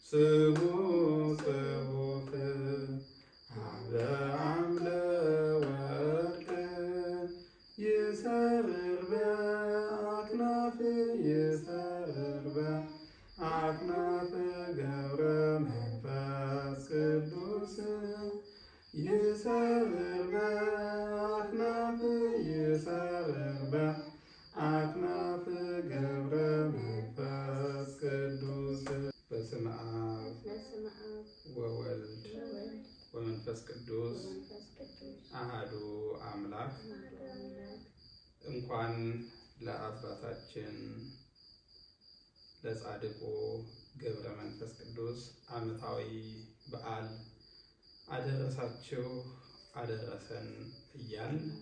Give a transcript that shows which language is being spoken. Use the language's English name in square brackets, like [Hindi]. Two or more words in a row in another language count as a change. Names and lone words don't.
[Geez] ስሙ ጽሑፍ ሀበ አምደ ወርቅ ይሰርር በአክናፍ ይሰርር በአክናፍ ገብረ መንፈስ ቅዱስ ይሰርር በአክናፍ ይሰርር በአክናፍ ገብረ መንፈስ ቅዱስ። በስመ አብ ወወልድ ወመንፈስ ቅዱስ አሐዱ አምላክ። [Amharic] እንኳን ለአባታችን ለጻድቁ ገብረ መንፈስ ቅዱስ ዓመታዊ በዓል አደረሳችሁ አደረሰን እያል